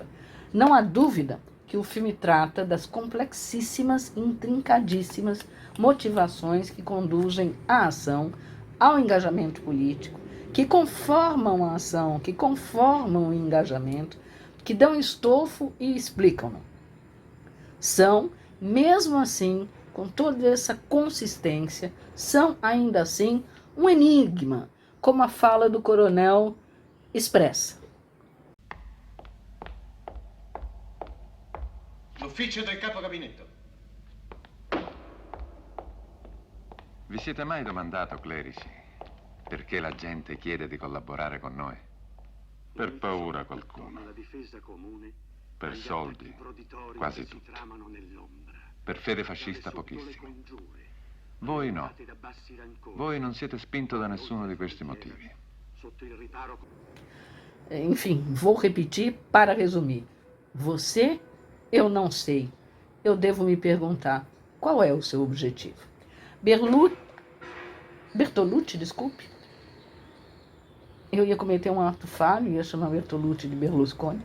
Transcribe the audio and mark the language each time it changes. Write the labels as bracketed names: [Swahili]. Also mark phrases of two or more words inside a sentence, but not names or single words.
[Portuguese] Não há dúvida que o filme trata das complexíssimas, intrincadíssimas motivações que conduzem à ação, ao engajamento político, que conformam a ação, que conformam o engajamento, que dão estofo e explicam-no. São, mesmo assim, com toda essa consistência, são ainda assim um enigma, como a fala do coronel expressa. [Italian] L'ufficio del capo gabinetto. Vi siete mai domandato, clerici, perché la gente chiede di collaborare con noi? Per paura qualcuno. Per soldi, quasi tutti. Per fede fascista pochissimo. Voi no. Voi non siete spinto da nessuno di questi motivi. [Portuguese] Enfim, vou repetir para resumir. Você, eu não sei. Eu devo me perguntar, qual é o seu objetivo? Bertolucci, desculpe. Eu ia cometer um ato falho, ia chamar Bertolucci de Berlusconi.